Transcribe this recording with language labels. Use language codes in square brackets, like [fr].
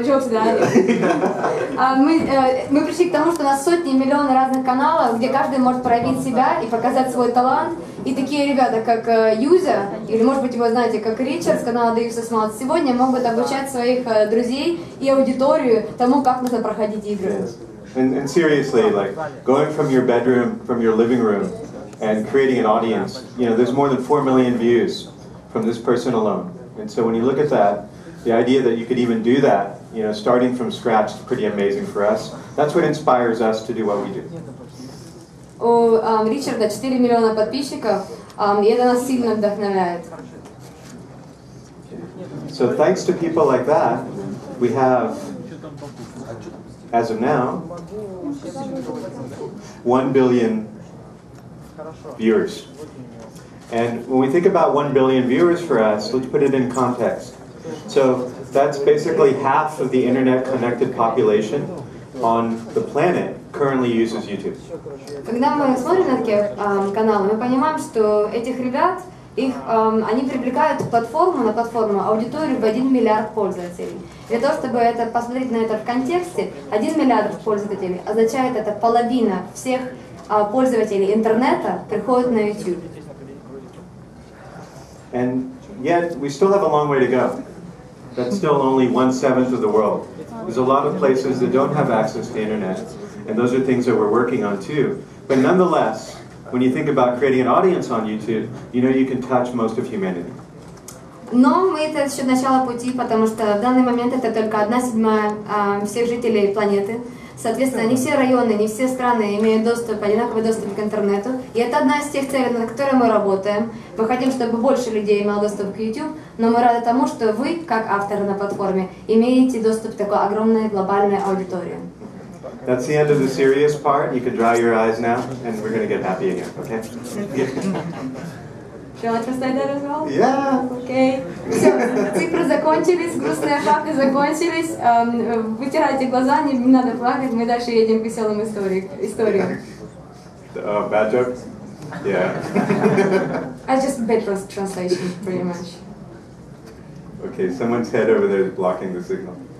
[ru] Мы пришли к тому, что у нас сотни и миллионы разных каналов, где каждый может проявить себя и показать свой талант. И такие ребята, как Юзя, или может быть его знаете, как Ричард с канала Dave сегодня могут обучать своих друзей и аудиторию тому, как нужно проходить игры. [en] And seriously, like going from your bedroom, from your living room, and creating an audience, you know, there's more than 4 million views from this person alone. And so when you look at that, the idea that you could even do that, you know, starting from scratch is pretty amazing for us. That's what inspires us to do what we do. [ru] У Ричарда 4 миллиона подписчиков, и это нас сильно вдохновляет. [en] So thanks to people like that, we have, as of now, 1 billion viewers. And when we think about 1 billion viewers for us, let's put it in context. So that's basically half of the internet connected population on the planet currently uses YouTube. [ru] Когда мы смотрим на такие каналы, мы понимаем, что этих ребят, они привлекают на платформу аудиторию в 1 миллиард пользователей. Для того, чтобы посмотреть на это в контексте, 1 миллиард пользователей означает, это половина всех пользователей интернета приходят на YouTube. [en] And yet, we still have a long way to go. That's still only 1/7 of the world. There's a lot of places that don't have access to the internet, and those are things that we're working on too. But nonetheless, when you think about creating an audience on YouTube, you know you can touch most of humanity. [ru] Но это еще начало пути, потому что в данный момент это только 1/7 всех жителей планеты. Соответственно, не все районы, не все страны имеют одинаковый доступ к интернету. И это одна из тех целей, над которой мы работаем. Мы хотим, чтобы больше людей имело доступ к YouTube, но мы рады тому, что вы, как авторы на платформе, имеете доступ к такой огромной глобальной аудитории. [en] That's the end of the serious part. You can dry your eyes now, and we're going to get happy again, okay? Shall I translate that as well? Yeah. [ru] Окей. Все, цифры закончились, грустные факты закончились. Вытирайте глаза, не надо плакать, мы дальше едем к веселым историям. [en] Bad joke? Yeah. I just bad translation, pretty much. Okay, someone's head over there is blocking the signal.